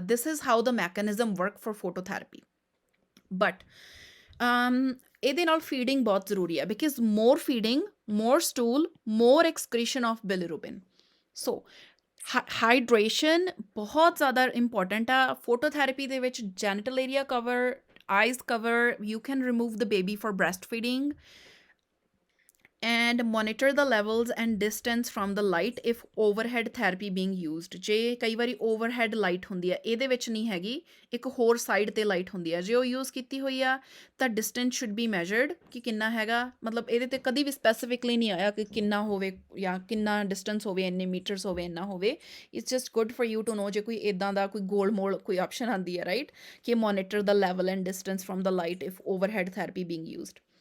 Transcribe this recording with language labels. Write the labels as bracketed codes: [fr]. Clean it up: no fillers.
[en] This is how the mechanism work for phototherapy. But [pa] ਇਹਦੇ ਨਾਲ feeding ਬਹੁਤ ਜ਼ਰੂਰੀ ਹੈ, [en] Because more feeding, more stool, more excretion of bilirubin. [pa] So hydration ਬਹੁਤ ਜ਼ਿਆਦਾ ਇੰਪੋਰਟੈਂਟ ਆ ਫੋਟੋਥੈਰੇਪੀ ਦੇ ਵਿੱਚ। [en] Genital area cover, eyes cover, you can remove the baby for breast feeding, and monitor the levels and distance from the light if overhead therapy being used। [pa] ਜੇ ਕਈ ਵਾਰੀ overhead light ਹੁੰਦੀ ਆ, ਇਹਦੇ ਵਿੱਚ ਨਹੀਂ ਹੈਗੀ, ਇੱਕ ਹੋਰ ਸਾਈਡ ਤੇ ਲਾਈਟ ਹੁੰਦੀ ਆ, ਜੇ ਉਹ ਯੂਜ਼ ਕੀਤੀ ਹੋਈ ਆ ਤਾਂ [en] distance should be measured [pa] ਕਿ ਕਿੰਨਾ ਹੈਗਾ, ਮਤਲਬ ਇਹਦੇ ਤੇ ਕਦੀ ਵੀ ਸਪੈਸੀਫਿਕਲੀ ਨਹੀਂ ਆਇਆ ਕਿ ਕਿੰਨਾ ਹੋਵੇ ਜਾਂ ਕਿੰਨਾ ਡਿਸਟੈਂਸ ਹੋਵੇ, ਇੰਨੇ ਮੀਟਰਸ ਹੋਵੇ, ਇੰਨਾ ਹੋਵੇ। [en] it's just good for you to know [pa] ਜੇ ਕੋਈ ਇੱਦਾਂ ਦਾ ਕੋਈ ਗੋਲ ਮੋਲ ਕੋਈ ਆਪਸ਼ਨ ਆਉਂਦੀ ਹੈ, [en] Right, ਕਿ monitor the level and distance from the light if overhead therapy being used।